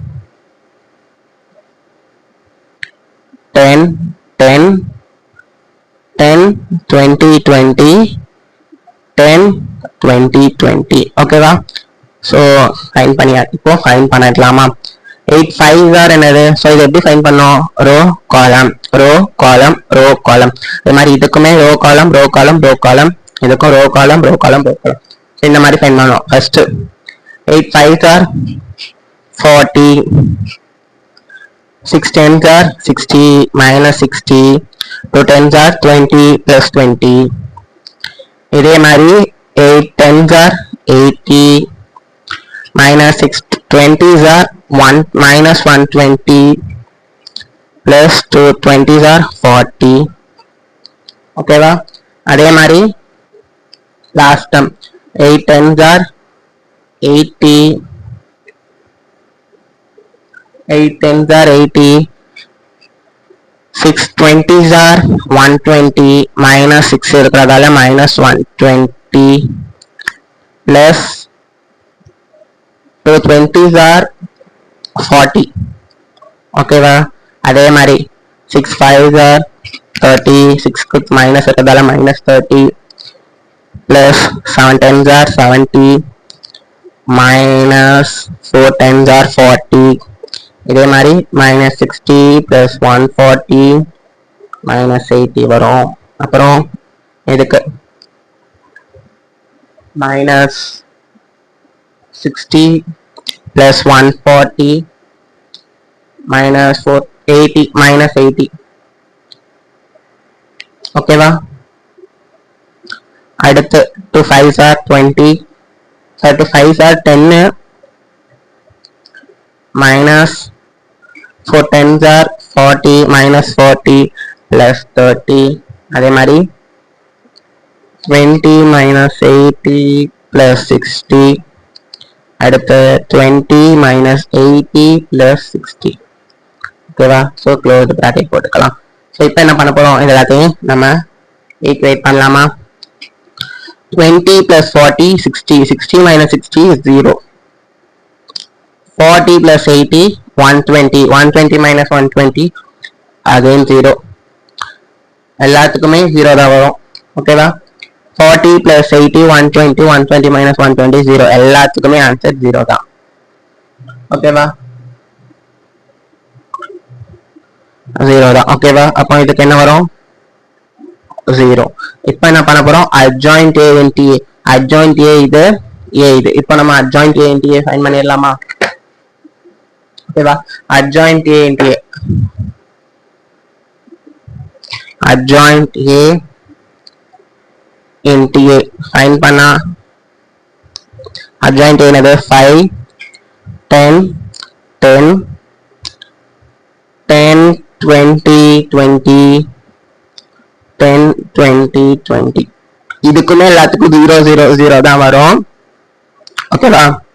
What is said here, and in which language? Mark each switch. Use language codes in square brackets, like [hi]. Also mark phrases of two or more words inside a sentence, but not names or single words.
[ta] 10 10 10 20 20 10 20 20 ஓகேவா ஸோ ஃபைன் பண்ணியா இப்போ ஃபைன் பண்ணிடலாமா [en] 8 5s are [ta] என்னது ஸோ இது எப்படி ஃபைன் பண்ணோம் [en] row column row column row column [ta] இது மாதிரி இதுக்குமே [en] row column row column row column [ta] இதுக்கும் [en] row column row column row column [ta] இந்த மாதிரி ஃபைன் பண்ணோம் [en] first 8 5s are 40 6 10s are 60 minus 60 2 10s are 20 plus 20 [ta] இதே மாதிரி [en] 8 10s are 80 minus 6 20s are 1 minus 120 plus 2 20s are 40 [ta] ஓகேவா அதே மாதிரி [en] last term 8 10s are 80 8 10s are 80 6 20s are 120 minus 6 இருக்கிறதால minus 120 plus 2 20s are 40. [ta] ஓகேவா? அதே மாதிரி [en] 6 5s are 30. 6 மைனஸ் இருக்கிறதால மைனஸ் 30 plus 7 10s are 70 minus 4 10s are 40. [ta] இதே மாதிரி [en] minus 60 plus 140 minus 80 [ta] வரும். அப்புறம் இதுக்கு [en] minus 60 plus 140 minus 480 minus 80. [ta] ஓகேவா? அடுத்து [en] 2 5s are 20. 2 5s are 10 minus 4 10s are 40 minus 40 plus 30. [ta] அதே மாதிரி [en] 20 minus 80 plus 60. அடுத்து 20 minus 80 plus 60. [ta] ஓகேவா? ஸோ [en] close bracket [ta] போட்டுக்கலாம். ஸோ இப்போ என்ன பண்ண போகிறோம்? இது எல்லாத்தையும் நம்ம ஈக்குவேட் பண்ணலாமா? [en] 20 plus 40 60. 60 minus 60 is 0. 40 plus 80 120. 120 minus 120 again 0. [ta] எல்லாத்துக்குமே 0 தான் வரும். ஓகேவா? [en] 40 plus 80 120. 120 minus 120 0. [ta] எல்லாத்துக்குமே ஆன்சர் 0 தான். ஓகேவா? 0 தான். ஓகேவா? அப்போ இதுக்கு என்ன வரும்? 0. இப்போ என்ன பண்ண போறோம்? [en] adjoint a into a. adjoint a இது a இது. [ta] இப்போ நம்ம [en] adjoint a into a [ta] ஃபைண்ட் பண்ணிடலாமா? ஓகேவா? [en] adjoint a into a. adjoint a into a ஃபைண்ட் பண்ணா adjoint a என்னது? 5 10 10 10 20 20 10 20 20. [ta] இதுக்குமே எல்லாத்துக்கும் 0 0 0 தான் வரும். ஓகேவா?